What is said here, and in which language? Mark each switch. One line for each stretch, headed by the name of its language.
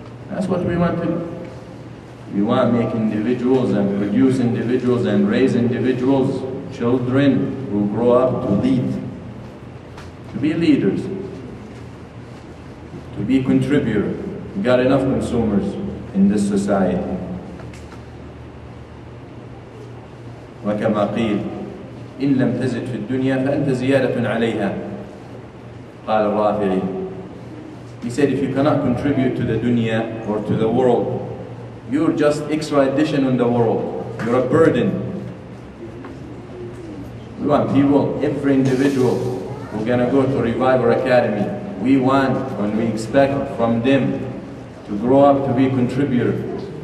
English: That's what we want to do. We want to make individuals and produce individuals and raise individuals, children who grow up to lead, to be leaders, to be contributors. We got enough consumers in this society.
Arabic: وكما قيل إن لم تزد في الدنيا فأنت زيادة عليها قال الرافعي.
English: He said, if you cannot contribute to the dunya or to the world, you're just extra addition on the world. You're a burden. We want people, every individual who's going to go to Reviver Academy, we want and we expect from them to grow up to be contributors.